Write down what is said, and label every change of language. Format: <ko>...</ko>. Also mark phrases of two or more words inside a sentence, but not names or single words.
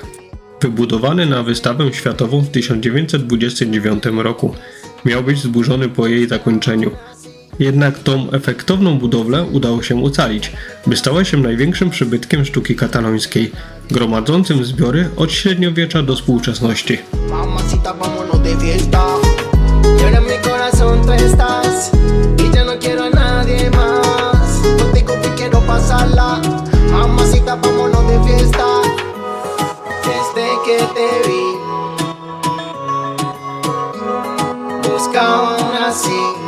<pl>Wybudowany na wystawę światową w 1929 roku, miał być zburzony po jej zakończeniu. Jednak tą efektowną budowlę udało się ocalić, by stała się największym przybytkiem sztuki katalońskiej, gromadzącym zbiory od średniowiecza do współczesności.</pl> <es>Mamacita, vámonos de fiesta. Y ahora en mi corazón tú estás. Y ya no quiero a nadie más. Contigo que quiero pasarla. Mamacita, vámonos de fiesta. Desde que te vi, buscaba una así.</es>